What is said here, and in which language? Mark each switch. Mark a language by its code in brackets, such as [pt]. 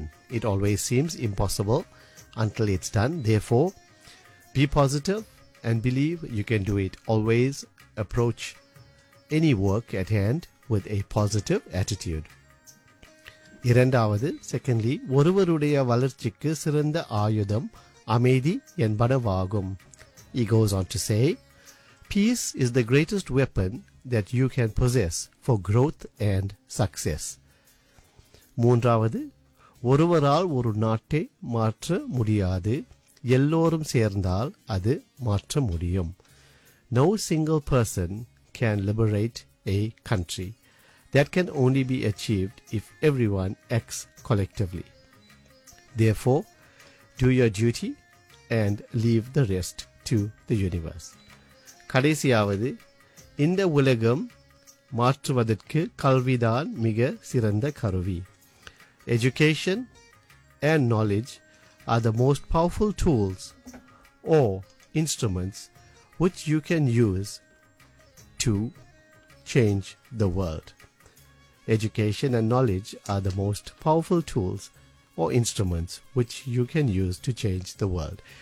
[en] It always seems impossible until it's done. Until it's done. Therefore, be positive and believe you can do it. Always approach any work at hand with a positive attitude. [ta] இரண்டாவது, [en] secondly, [ta] ஒருவருடைய வளர்ச்சிக்கு சிறந்த ஆயுதம் அமைதி என்பனவாகும். [en] He goes on to say, peace is the greatest weapon that you can possess for growth and success. [ta] மூன்றாவது, ஒருவரால் ஒரு நாட்டை மாற்ற முடியாது. எல்லோரும் சேர்ந்தால் அது மாற்ற முடியும். [en] No single person can liberate a country. That can only be achieved if everyone acts collectively. Therefore, do your duty and leave the rest to the universe. [ta] கடைசியாவது, இந்த உலகம் மாற்றுவதற்கு கல்விதான் மிக சிறந்த கருவி. [en] Education and knowledge are the most powerful tools or instruments which you can use to change the world. Education and knowledge are the most powerful tools or instruments which you can use to change the world.